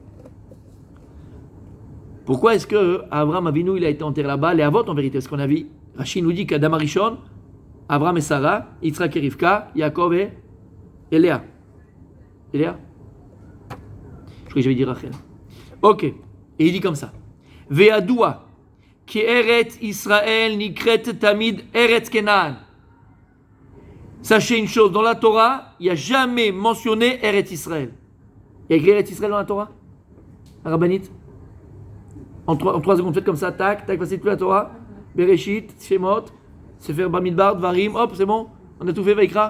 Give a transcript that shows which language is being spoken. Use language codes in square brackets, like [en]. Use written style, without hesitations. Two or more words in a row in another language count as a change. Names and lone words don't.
[fr] Pourquoi est-ce que [he] Abraham Avinu [fr] il a été enterré là-bas? Les Avot en vérité, parce qu'on a vu, Rachid nous dit qu' [he] Adam Arishon, [fr] Abraham et Sarah, Yitzhak et Rivka, Yaakov et Léa. Et Léa? Je crois que j'avais dit Rachel. Ok. Et il dit comme ça. [he] Ve'adua, ki Eretz Israël nikret tamid Eretz Kenaan. [fr] Sachez une chose, dans la Torah, il n'y a jamais mentionné [he] Eretz Israël. [fr] Il y a écrit [he] Eretz Israël [fr] dans la Torah? La rabbinite? En 3 secondes, faites comme ça, tac, passez toute la Torah, Bereshit, Shemot, [he] Sefer Bamidbar, [fr] Dvarim, hop, c'est bon, on a tout fait, Vaikra.